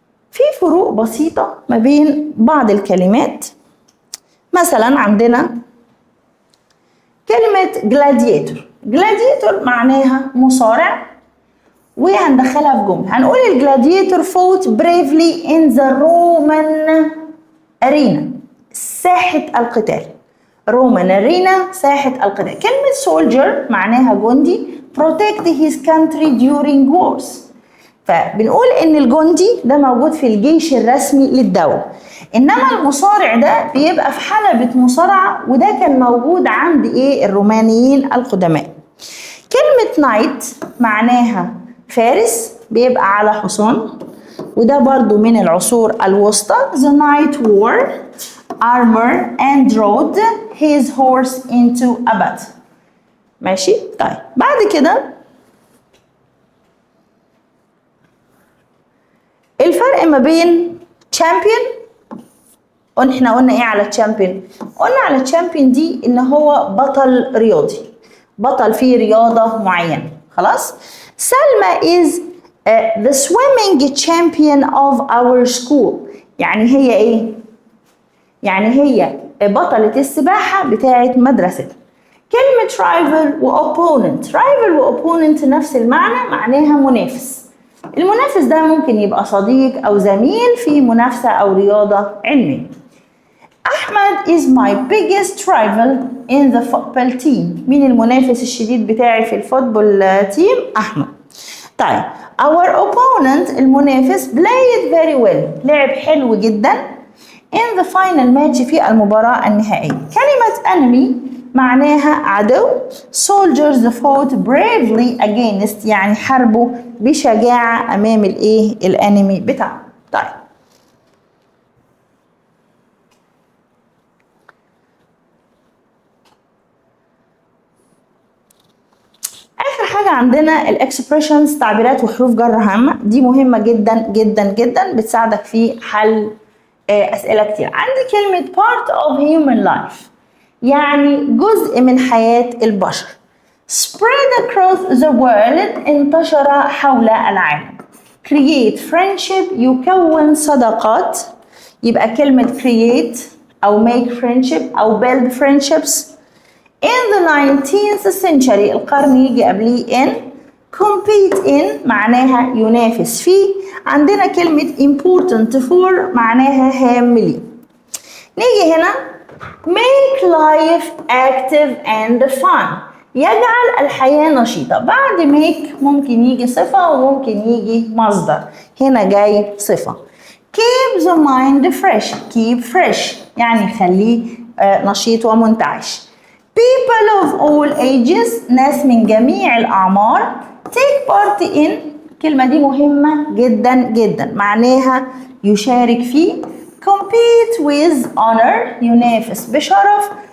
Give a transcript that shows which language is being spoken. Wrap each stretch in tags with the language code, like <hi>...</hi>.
<ar>في فروق بسيطة ما بين بعض الكلمات. مثلا عندنا كلمة gladiator. gladiator معناها مصارع، وهندخلها في جملة. هنقول الجلاديتور</ar> <en>fought bravely in the Roman arena.</en> <ar>ساحة القتال.</ar> <en>Roman arena</en> <ar>ساحة القتال. كلمة soldier معناها جندي.</ar> <en>protect his country during wars.</en> <ar>فبنقول ان الجندي ده موجود في الجيش الرسمي للدولة، انما المصارع ده بيبقى في حلبة مصارعة، وده كان موجود عند الرومانيين القدماء. كلمة نايت معناها فارس، بيبقى على حصان، وده برضو من العصور الوسطى.</ar> <en>The knight wore armor and rode his horse into a battle.</en> <ar>ماشي. طيب بعد كده الفرق ما بين champion. احنا قلنا ايه على champion؟ قلنا على champion دي ان هو بطل رياضي، بطل في رياضة معينة. خلاص.</ar> <en>سلمى is the swimming champion of our school.</en> <ar>يعني هي ايه؟ يعني هي بطلة السباحة بتاعة مدرستنا. كلمة rival و opponent. rival و opponent نفس المعنى، معناها منافس. المنافس ده ممكن يبقى صديق أو زميل في منافسة أو رياضة علمية.</ar> <en>أحمد is my biggest rival in the football team.</en> <ar>مين المنافس الشديد بتاعي في الفوتبول تيم؟ أحمد.</ar> <en>طيب our opponent المنافس played very well.</en> <ar>لعب حلو جدا</ar> <en>in the final match</en> <ar>في المباراة النهائية. كلمة enemy معناها عدو.</ar> <en>soldiers fought bravely against</en> <ar>يعني حاربوا بشجاعة أمام الانمي بتاعهم. طيب آخر حاجة عندنا الاكسبريشنز، تعبيرات وحروف جر هامة. دي مهمة جدا جدا جدا، بتساعدك في حل أسئلة كتير. عندي كلمة</ar> <en>part of human life</en> <ar>يعني جزء من حياة البشر.</ar> <en>spread across the world</en> <ar>انتشر حول العالم.</ar> <en>create friendship</en> <ar>يكون صداقات. يبقى كلمة create أو</ar> <en>make friendship</en> <ar>أو</ar> <en>build friendships. in the 19th century</en> <ar>القرن يجي قبليه</ar> <en>in. compete in</en> <ar>معناها ينافس فيه. عندنا كلمة</ar> <en>important for</en> <ar>معناها هام لي. نيجي هنا</ar> <en>make life active and fun</en> <ar>يجعل الحياة نشيطة. بعد make ممكن يجي صفة وممكن يجي مصدر. هنا جاي صفة.</ar> <en>keep the mind fresh. keep fresh</en> <ar>يعني خليه نشيط ومنتعش.</ar> <en>people of all ages</en> <ar>ناس من جميع الأعمار.</ar> <en>take part in</en> <ar>الكلمة دي مهمة جدا جدا، معناها يشارك فيه.</ar> <en>compete with honor</en> <ar>ينافس بشرف.</ar>